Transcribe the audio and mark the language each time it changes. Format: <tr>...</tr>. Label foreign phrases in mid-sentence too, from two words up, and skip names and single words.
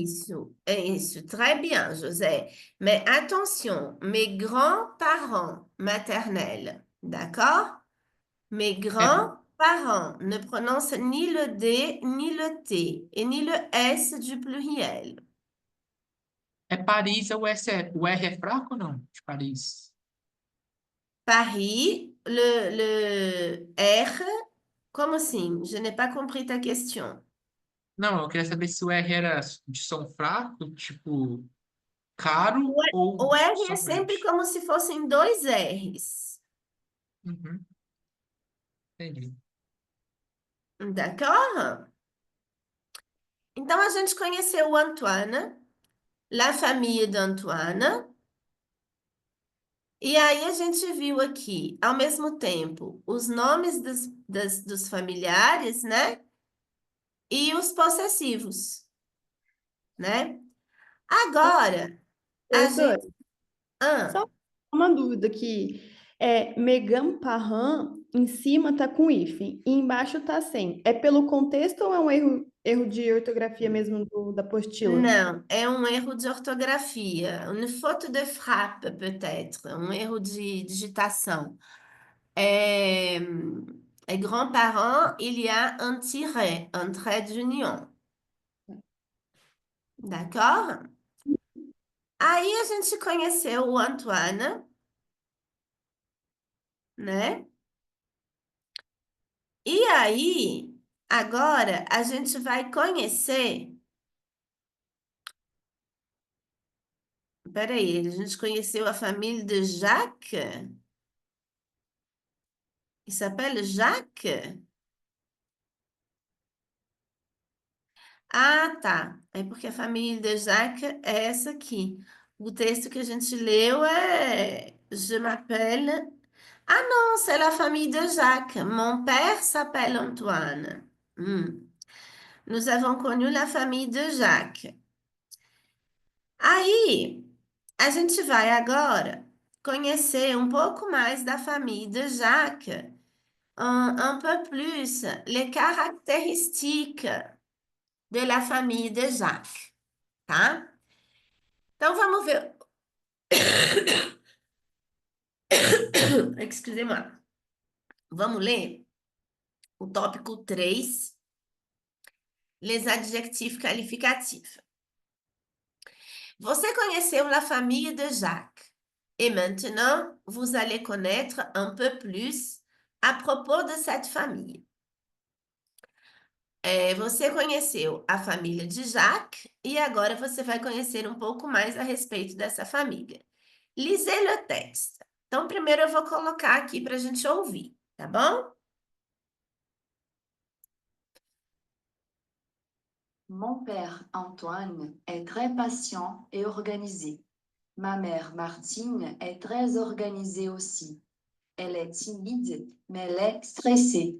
<fr>isso, très bien, José. Mais attention, mes grands-parents maternels, d'accord? Mes</fr> <pt>É,</pt> <fr>grands-parents ne prononcent ni le D, ni le T, et ni le S du pluriel.</fr> <pt>é Paris ou o R é fraco ou não? De Paris. Paris,</pt> <fr>le R,</fr> <pt>como assim?</pt> <fr>Je n'ai pas compris ta question.</fr> <pt>Não, eu queria saber se o R era de som fraco, tipo caro, O ou o R é som sempre grande. como se fossem dois R's. Uhum, entendi.</pt> <fr>D'accord?</fr> <pt>Então, a gente conheceu o Antoine,</pt> <fr>la famille d'Antoine,</fr> <pt>e aí a gente viu aqui, ao mesmo tempo, os nomes dos familiares, né? E os possessivos, né? Agora, a Professor, gente... Ah, só uma dúvida aqui. Megan Parran, em cima tá com hífen e embaixo tá sem. É pelo contexto ou é um erro de ortografia mesmo da apostila? não, é um erro de ortografia,</pt> <fr>une faute de frappe, peut-être,</fr> <pt>um erro de digitação.</pt> <fr>Grands-parents, il y a un trait d'union. D'accord?</fr> <pt>Aí a gente conheceu o Antoine, né? E aí, agora a gente vai conhecer. Peraí, a gente conheceu a família de Jacques?</pt> <fr>Il s'appelle Jacques?</fr> <pt>Ah, tá. É porque a família de Jacques é essa aqui. O texto que a gente leu é</pt> <fr>Je m'appelle. Ah non, c'est la famille de Jacques. Mon père s'appelle Antoine. Nous avons connu la famille de Jacques.</fr> <pt>Aí, a gente vai agora conhecer um pouco mais da</pt> <fr>famille de Jacques, un peu plus les caractéristiques de la famille de Jacques,</fr> <pt>tá? Então, vamos ver.</pt> <fr>Excusez-moi.</fr> <pt>Vamos ler o tópico 3,</pt> <fr>les adjectifs qualificatifs.</fr> <pt>Você conheceu</pt> <fr>la famille de Jacques. Et maintenant, vous allez connaître un peu plus à propos de cette famille.</fr> <pt>Você conheceu a família de Jacques e agora você vai conhecer um pouco mais a respeito dessa família.</pt> <fr>Lisez le texte.</fr> <pt>Então, primeiro eu vou colocar aqui para a gente ouvir, tá bom?</pt> <fr>Mon père Antoine est très patient et organisé. Ma mère Martine est très organisée aussi. Elle est timide, mais elle est stressée.</fr>